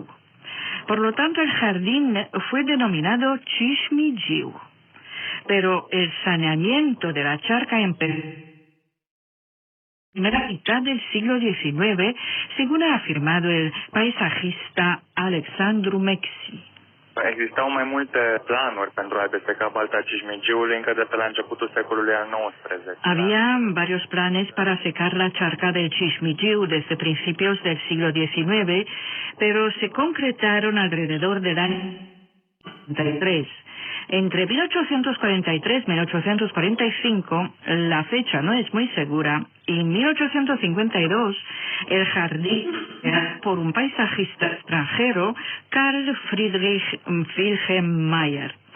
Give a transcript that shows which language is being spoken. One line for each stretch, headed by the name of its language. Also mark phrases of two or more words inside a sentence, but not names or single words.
Spanish: Por lo tanto, el jardín fue denominado Cismigiu. Pero el saneamiento de la charca empezó en la primera mitad del siglo XIX, según ha afirmado el paisajista Alexandru Mexi.
Romanian: Existau mai multe planuri pentru a deseca Balta Cismigiului încă de pe la începutul secolului al XIX.
Spanish: Había varios planes para secar la charca del Cismigiu desde principios del siglo XIX, pero se concretaron alrededor del año 1943. Entre 1843 y 1845, la fecha no es muy segura, y en 1852 el jardín era por un paisajista extranjero, Carl Friedrich Wilhelm Mayer.